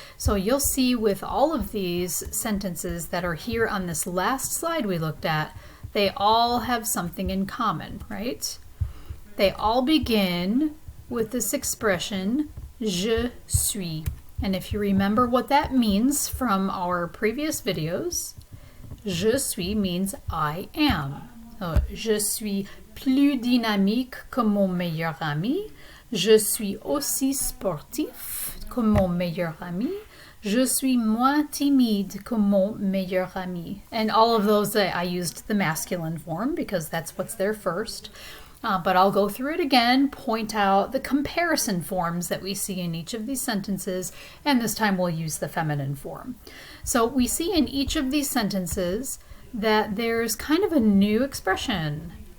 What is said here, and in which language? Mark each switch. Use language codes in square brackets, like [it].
[en] So you'll see with all of these sentences that are here on this last slide we looked at, they all have something in common, right? They all begin with this expression, je suis. And if you remember what that means from our previous videos, je suis means I am. [fr] So, je suis plus dynamique que mon meilleur ami. Je suis aussi sportif que mon meilleur ami. Je suis moins timide que mon meilleur ami. [en] And all of those, I used the masculine form because that's what's there first. But I'll go through it again, point out the comparison forms that we see in each of these sentences, and this time we'll use the feminine form. So we see in each of these sentences that there's kind of a new expression.